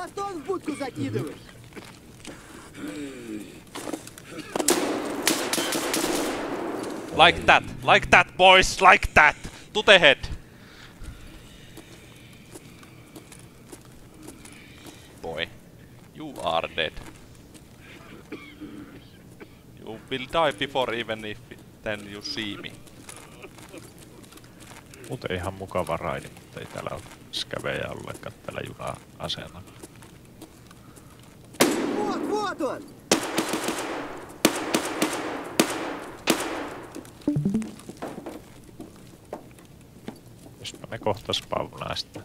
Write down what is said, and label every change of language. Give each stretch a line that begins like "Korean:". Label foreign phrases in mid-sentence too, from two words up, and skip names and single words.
English: Like that, boys, like that! To the head! Boy, you are dead. You will die before even if then you see me.
Finnish: Muuten ihan mukava raidi, mutta ei täällä ole skävejä ollenkaan täällä juna-aseella. Jospä ne kohta spawnaa sitten.